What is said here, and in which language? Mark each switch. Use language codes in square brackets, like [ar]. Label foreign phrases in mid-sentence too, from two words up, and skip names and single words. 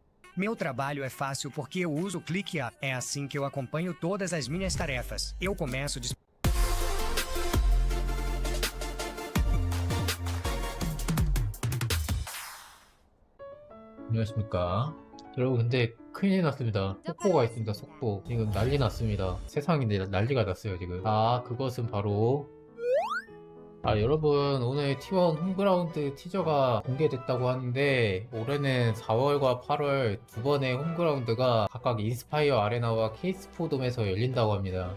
[pt] Meu trabalho é fácil porque eu uso o clique A. É assim que eu acompanho todas as minhas tarefas. Eu começo de... [ko] 안녕하십니까. 여러분, 근데 큰일 났습니다. 속보가 있습니다. 속보. 지금 난리 났습니다. 세상이 난리가 났어요 지금. 그것은 바로 여러분, 오늘 T1 홈그라운드 티저가 공개됐다고 하는데, 올해는 4월과 8월 두 번의 홈그라운드가 각각 인스파이어 아레나와 케이스포돔에서 열린다고 합니다.